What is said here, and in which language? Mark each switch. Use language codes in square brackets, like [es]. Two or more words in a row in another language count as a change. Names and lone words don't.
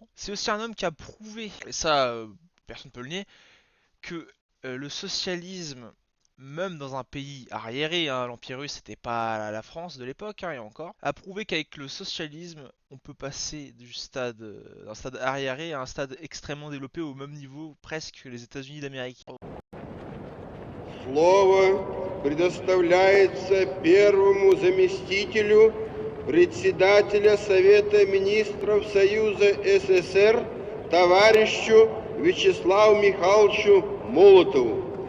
[fr] C'est aussi un homme qui a prouvé, et ça personne ne peut le nier, que le socialisme, même dans un pays arriéré, hein, l'Empire russe c'était pas la France de l'époque, hein, et encore, a prouvé qu'avec le socialisme, on peut passer d'un stade arriéré à un stade extrêmement développé au même niveau presque que les États-Unis d'Amérique. [ru] Слово предоставляется первому заместителю председателя Совета министров Союза СССР товарищу Вячеславу Михайловичу Молотову.